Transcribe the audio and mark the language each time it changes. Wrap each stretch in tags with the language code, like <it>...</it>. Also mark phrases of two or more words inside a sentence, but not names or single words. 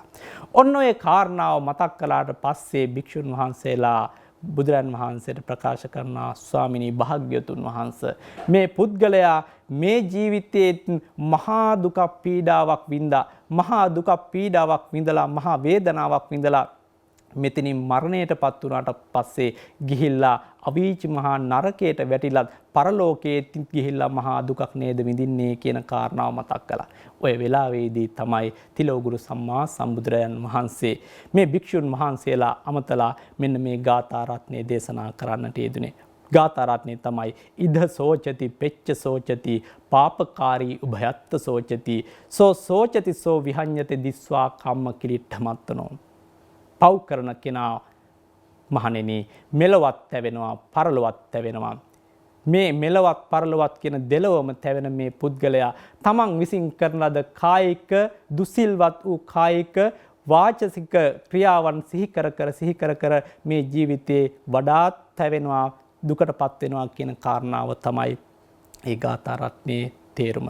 <si>ඔන්න ඔය කාරණාව මතක් කළාට පස්සේ භික්ෂුන් වහන්සේලා බුදුරන් වහන්සේට ප්‍රකාශ කරනවා, ස්වාමිනී භාග්‍යවතුන් වහන්සේ, මේ පුද්ගලයා මේ ජීවිතයේ මහා දුක පීඩාවක් විඳලා, මහා දුක පීඩාවක් විඳලා, මහා වේදනාවක් විඳලා මෙතනින් මරණයටපත් වුණාට පස්සේ ගිහිල්ලා අවීචි මහා නරකයට වැටිලත් පරලෝකයේ ගිහිල්ලා මහා දුකක් නේද විඳින්නේ කියන කාරණාව මතක් කළා. ඔය වෙලාවේදී තමයි තිලෝගුරු සම්මා සම්බුදුරයන් වහන්සේ මේ භික්ෂුන් වහන්සේලා අමතලා මෙන්න මේ ගාථා රත්නය දේශනා කරන්නට යෙදුනේ. ගාථා රත්නය තමයි</si> <pi>ඉද සෝචති පෙච්ච සෝචති පාපකාරී උභයත්ත සෝචති සෝ සෝචති සෝ විහඤ්ඤති දිස්වා කම්ම කිලිට්ඨමත්තනෝ.</pi> <si>පව් කරන කෙනා මහණෙනි මෙලවත් තැවෙනවා පරලොවත් තැවෙනවා. මේ මෙලවත් පරලොවත් කියන දෙලොවම තැවෙන මේ පුද්ගලයා තමන් විසින් කරන ලද කායික දුසිල්වත් වූ කායික වාචසික ක්‍රියාවන් සිහි කර කර මේ ජීවිතේ වඩාත් තැවෙනවා දුකටපත් වෙනවා කියන කාරණාව තමයි ඒ ගාථා රත්නයේ තේරුම.</si>